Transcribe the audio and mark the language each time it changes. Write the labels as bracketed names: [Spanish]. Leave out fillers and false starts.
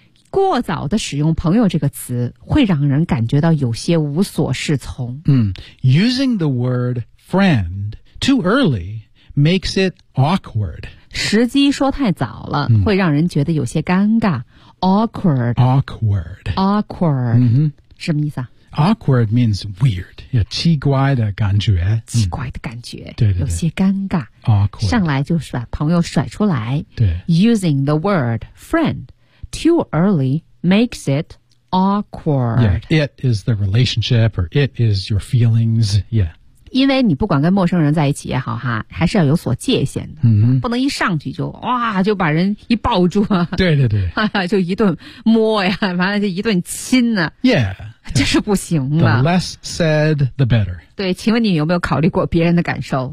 [Chinese] 过早的使用朋友这个词会让人感觉到有些无所适从、 mm. [English] using the word friendToo early makes it awkward. [Chinese] 时机说太早了、嗯、会让人觉得有些尴尬。 [English] Awkward. Awkward. Awkward.、嗯、 [Chinese] 什么意思啊 [English] Awkward means weird. [Chinese] 有奇怪的感觉。奇怪的感觉。嗯、对, 对对。有些尴尬。 [English] Awkward. [Chinese] 上来就把朋友甩出来。对。 [English] Using the word friend, too early makes it awkward. Yeah, it is the relationship or it is your feelings. Yeah. [Chinese] 因为你不管跟陌生人在一起也好哈，还是要有所界限的、嗯、不能一上去就哇就把人一抱住啊，对对对、啊、就一顿摸呀完了就一顿亲啊 [English] yeah [Chinese] 这是不行的 [English] the less said the better [Chinese] 对请问你有没有考虑过别人的感受